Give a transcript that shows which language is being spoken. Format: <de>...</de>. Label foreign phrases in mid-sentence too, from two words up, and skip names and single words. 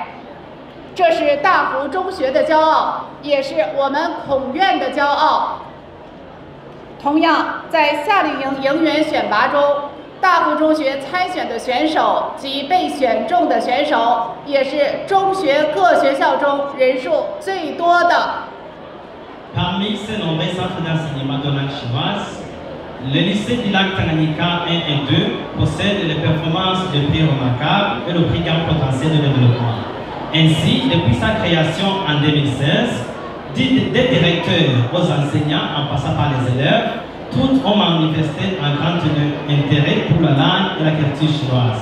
<zh>这是大湖中学的骄傲，也是我们孔院的骄傲。同样，在夏令营营员选拔中，大湖中学参选的选手及被选中的选手，也是中学各学校中人数最多的。</zh> <fr>Parmi ces nombreux centres d'enseignement de langue chinoise, le lycée du lac Tanganyika 1 et 2 possède les performances de prix remarquables et le prix grand potentiel de développement. Ainsi, depuis sa création en 2016, des directeurs aux enseignants en passant par les élèves, tous ont manifesté un grand intérêt pour la langue et la culture chinoise.</fr>